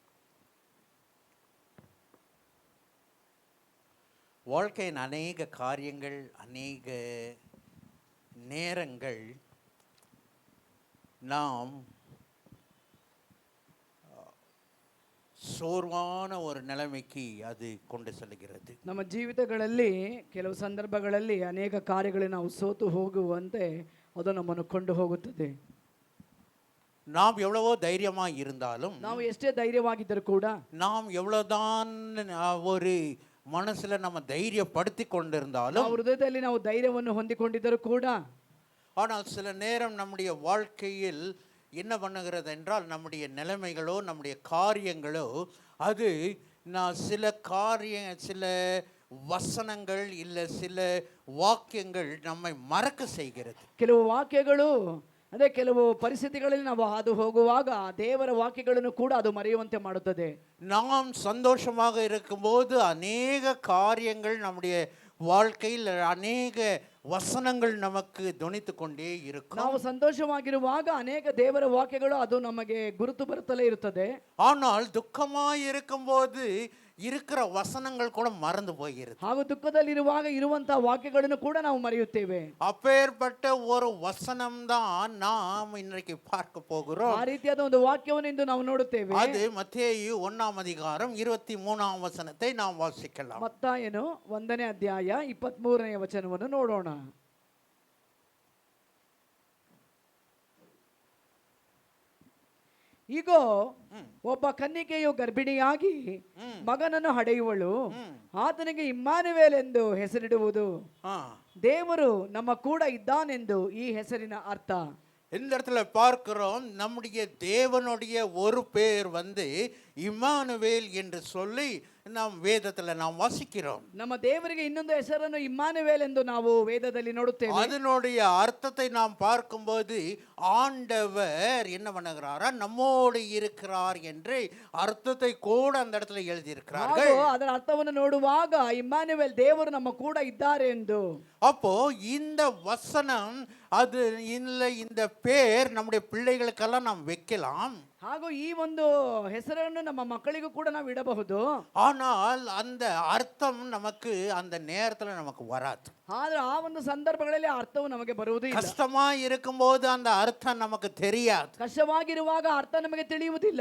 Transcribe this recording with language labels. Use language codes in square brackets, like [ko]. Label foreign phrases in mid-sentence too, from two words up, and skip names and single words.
[ta] வாழ்க்கையின் அநேக காரியங்கள், அநேக நேரங்கள் நாம் ಸೋರ್ವಾನ ஒரு நிலைமைக்கு அது கொண்டு செல்கிறது. [kn] ನಮ್ಮ ಜೀವಿತಗಳಲ್ಲಿ ಕೆಲವು ಸಂದರ್ಭಗಳಲ್ಲಿ ಅನೇಕ ಕಾರ್ಯಗಳು ನಾವು ಸೋತು ಹೋಗುವಂತೆ ಅದು ನಮ್ಮನ್ನು ಕೊಂಡು ಹೋಗುತ್ತದೆ. [ta] நாம் எவ்வளவோ தைரியமா இருந்தாலும், [kn] ನಾವು ಎಷ್ಟೇ ಧೈರ್ಯವಾಗಿದ್ದರೂ ಕೂಡ, [ta] நாம் எவ்வளவுதான் ஒரு மனசுல நம்ம தைரியப்படுத்தி கொண்டிருந்தாலும், [kn] ನಾವು ಹೃದಯದಲ್ಲಿ ನಾವು ಧೈರ್ಯವನ್ನು ಹೊಂದಿಕೊಂಡಿದ್ದರೂ ಕೂಡ, [ta] ஆனால் சில நேரம் நம்முடைய வாழ்க்கையில் என்ன பண்ணுகிறது என்றால், நம்முடைய நிலைமைகளோ நம்முடைய காரியங்களோ அது சில வசனங்கள் இல்லை சில வாக்கியங்கள் நம்மை மறக்க செய்கிறது. [kn] ಕೆಲವು ವಾಕ್ಯಗಳು ಅದೇ ಕೆಲವು ಪರಿಸ್ಥಿತಿಗಳಲ್ಲಿ ನಾವು ಹಾದು ಹೋಗುವಾಗ ದೇವರ ವಾಕ್ಯಗಳನ್ನು ಕೂಡ ಅದು ಮರೆಯುವಂತೆ ಮಾಡುತ್ತದೆ. [ta] நாம் சந்தோஷமாக இருக்கும்போது அநேக காரியங்கள் நம்முடைய வாழ்க்கையில் அநேக [kn] ವಸನಗಳು ನಮಗೆ ಧ್ವನಿತು ಕೊಂಡೇ ಇರುತ್ತೆ. ನಾವು ಸಂತೋಷವಾಗಿರುವಾಗ ಅನೇಕ ದೇವರ ವಾಕ್ಯಗಳು ಅದು ನಮಗೆ ಗುರುತು ಬರುತ್ತಲೇ ಇರುತ್ತದೆ. [ta] ஆனால் துக்கமாய் இருக்கும்போது இருக்கிற வசனங்கள் கூட மறந்து போகிறது. [kn] ಹಾಗೂ ದುಃಖದಲ್ಲಿರುವಾಗ ಇರುವಂತಹ ವಾಕ್ಯಗಳನ್ನು ಕೂಡ ನಾವು ಮರೆಯುತ್ತೇವೆ. [ta] அப்பேற்பட்ட ஒரு வசனம் தான் நாம் இன்றைக்கு பார்க்க போகிறோம். [kn] ಆ ರೀತಿಯಾದ ಒಂದು ವಾಕ್ಯವನ್ನು ಇಂದು ನಾವು ನೋಡುತ್ತೇವೆ. [ta] அது மத்தேயு 1:23 நாம் வாசிக்கலாம். [kn] ಮತ್ತಾಯನು 1ನೇ ಅಧ್ಯಾಯ 23ನೇ ವಚನವನ್ನು ನೋಡೋಣ. ಈಗ ಒಬ್ಬ ಕನ್ನಿಕೆಯು ಗರ್ಭಿಣಿಯಾಗಿ ಮಗನನ್ನು ಹಡೆಯುವಳು, ಆತನಿಗೆ ಇಮ್ಮಾನುವೇಲ್ ಎಂದು ಹೆಸರಿಡುವುದು. ದೇವರು ನಮ್ಮ ಕೂಡ ಇದ್ದಾನೆಂದು ಈ ಹೆಸರಿನ ಅರ್ಥ. [ta] இந்த இடத்துல பார்க்கிறோம், நம்முடைய தேவனுடைய ஒரு பேர் இம்மானுவேல் என்று சொல்லி நாம் ವೇದದಲ್ಲಿ நாம் வாசிக்கிறோம். [kn] ನಮ್ಮ ದೇವರಿಗೆ ಇನ್ನೊಂದು ಹೆಸರನ್ನು ಇಮ್ಮಾನುವೇಲ್ ಎಂದು ನಾವು ವೇದದಲ್ಲಿ ನೋಡುತ್ತೇವೆ. [ta] அதனுடைய அர்த்தத்தை நாம் பார்க்கும்போது ஆண்டவர் என்ன பண்ணுகிறாரா, நம்மோடு இருக்கிறார் என்று அர்த்தத்தை கூட அந்த இடத்துல எழுதியிருக்கிறார்கள். [kn] ಅದರ ಅರ್ಥವನ್ನು ನೋಡುವಾಗ ಇಮ್ಮಾನುವೇಲ್ ದೇವರು ನಮ್ಮ ಕೂಡ ಇದ್ದಾರೆ ಎಂದು. [ta] அப்போ இந்த வசனம் அது இல்லை, இந்த பேர் நம்முடைய பிள்ளைகளுக்கெல்லாம் நாம் வைக்கலாம். [kn] ಹಾಗೂ ಈ ಒಂದು ಹೆಸರನ್ನು ನಮ್ಮ ಮಕ್ಕಳಿಗೂ ಕೂಡ ನಾವು ಇಡಬಹುದು. [ta] ஆனால் அந்த அர்த்தம் நமக்கு அந்த நேரத்தில் நமக்கு வராது. [kn] ಆದ್ರೆ ಆ ಒಂದು ಸಂದರ್ಭಗಳಲ್ಲಿ ಅರ್ಥವು ನಮಗೆ ಬರುವುದಿಲ್ಲ. [ta] கஷ்டமா இருக்கும்போது அந்த அர்த்தம் நமக்கு தெரியாது. [kn] ಕಷ್ಟವಾಗಿರುವಾಗ ಅರ್ಥ ನಮಗೆ ತಿಳಿಯುವುದಿಲ್ಲ.